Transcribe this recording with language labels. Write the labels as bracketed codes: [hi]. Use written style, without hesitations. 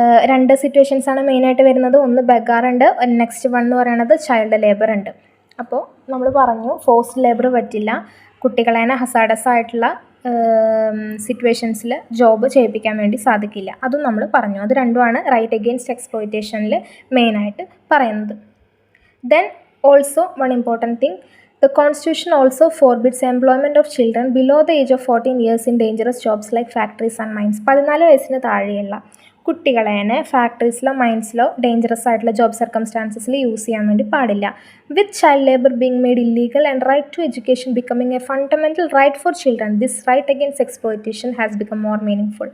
[ml] 2 സിറ്റുവേഷൻസാണ് മെയിനായിട്ട് വരുന്നത്. ഒന്ന് ബെഗാറുണ്ട്, നെക്സ്റ്റ് വൺ എന്ന് പറയുന്നത് ചൈൽഡ് ലേബർ ഉണ്ട്. അപ്പോൾ നമ്മൾ പറഞ്ഞു ഫോഴ്സ്ഡ് ലേബർ പറ്റില്ല, കുട്ടികളെ ഹസാഡസ് ആയിട്ടുള്ള സിറ്റുവേഷൻസിൽ ജോബ് ചെയ്യിപ്പിക്കാൻ വേണ്ടി സാധിക്കില്ല, അതും നമ്മൾ പറഞ്ഞു. അത് രണ്ടുമാണ് റൈറ്റ് അഗെയിൻസ്റ്റ് എക്സ്പ്ലോയിറ്റേഷനിൽ മെയിനായിട്ട് പറയുന്നത്. [en] Then also one important thing, the constitution also forbids employment of children below the age of 14 years in dangerous jobs like factories and mines. [ml] 14 വയസ്സിന് താഴെയുള്ള കുട്ടികളെ ഫാക്ടറീസിലോ മൈൻസിലോ ഡേഞ്ചറസ് ആയിട്ടുള്ള ജോബ് സർക്കംസ്റ്റാൻസസിൽ യൂസ് ചെയ്യാൻ വേണ്ടി പാടില്ല. [en] With child labour being made illegal and right to education becoming a fundamental right for children, this right against exploitation has become more meaning.